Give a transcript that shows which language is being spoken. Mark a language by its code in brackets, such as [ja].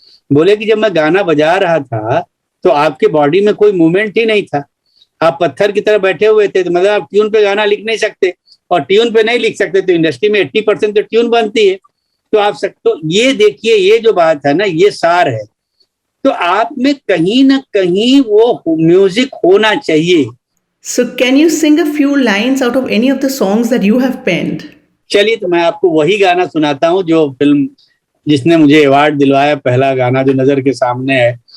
[hi] बोले कि जब मैं गाना बजा रहा था तो आपके बॉडी में कोई मूवमेंट ही नहीं था, आप पत्थर की तरह बैठे हुए थे। तो मतलब आप ट्यून पे गाना लिख नहीं सकते, और ट्यून पे नहीं लिख सकते तो इंडस्ट्री में 80% तो ट्यून बनती है। तो आप तो ये देखिए, ये जो बात है ना, ये सार है। तो आप में कहीं ना कहीं वो म्यूजिक होना चाहिए। [en] So can you sing a few lines out of any of the songs that you have penned? [hi] चलिए तो मैं आपको वही गाना सुनाता हूँ जो फिल्म जिसने मुझे अवार्ड दिलवाया, पहला गाना जो नजर के सामने है।